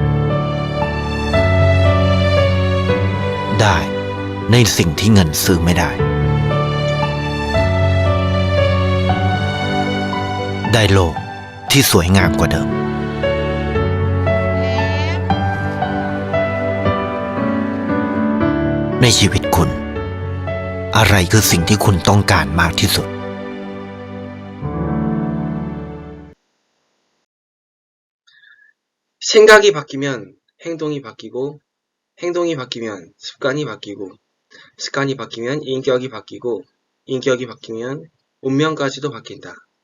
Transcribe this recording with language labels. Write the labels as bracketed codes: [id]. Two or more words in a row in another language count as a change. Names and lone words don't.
[th] ได้ในสิ่งที่เงินซื้อไม่ได้ได้โลกที่สวยงามกว่าเดิมในชีวิตคุณอะไรคือสิ่งที่คุณต้องการมากที่สุด [ko] 생각이 바뀌면 행동이 바뀌고, 행동이 바뀌면 습관이 바뀌고, 습관이 바뀌면 인격이 바뀌고, 인격이 바뀌면 운명까지도 바뀐다.